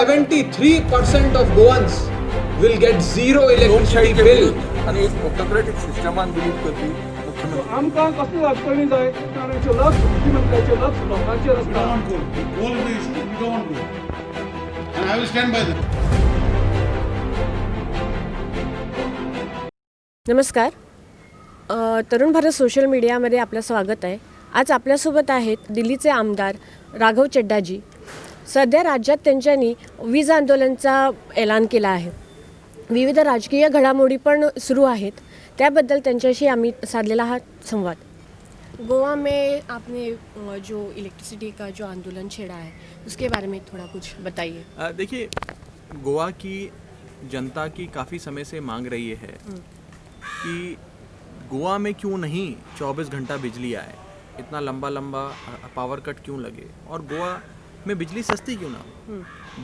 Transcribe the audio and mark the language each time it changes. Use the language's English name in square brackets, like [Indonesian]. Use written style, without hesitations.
[English] 73% of Goans will get zero electricity bill. [Goan Konkani] आणि एक [English] autocratic सिस्टमान believe [Goan Konkani] करपी मुख्यमंत्री. आमकां कसली अडचणी जाय ताणें लक्ष मुख्यमंत्र्याचें लक्ष लोकांचेर [English] We [Goan Konkani] आसता. [English] don't want gold. If gold is the issue, we don't want gold. And I will stand by that. [Marathi] नमस्कार. तरुण भारत सोशल मीडियामध्ये आपलं स्वागत आहे. आज आपल्यासोबत आहेत दिल्लीचे आमदार राघव चड्डाजी. सध्या राज्यात त्यांच्यानी वीज आंदोलनाचा ऐलान केला आहे. विविध राजकीय घडामोडी पण सुरू आहेत. त्याबद्दल त्यांच्याशी आम्ही साधलेला हा संवाद. [Hindi] गोवा में आपने जो इलेक्ट्रिसिटी का जो आंदोलन छेड़ा है उसके बारे में थोड़ा कुछ बताइए. देखिए, गोवा की जनता की काफ़ी समय से मांग रही है कि गोवा में क्यों नहीं 24 घंटा बिजली आए, इतना लंबा पावर कट क्यों लगे और गोवा में बिजली सस्ती क्यों ना हो.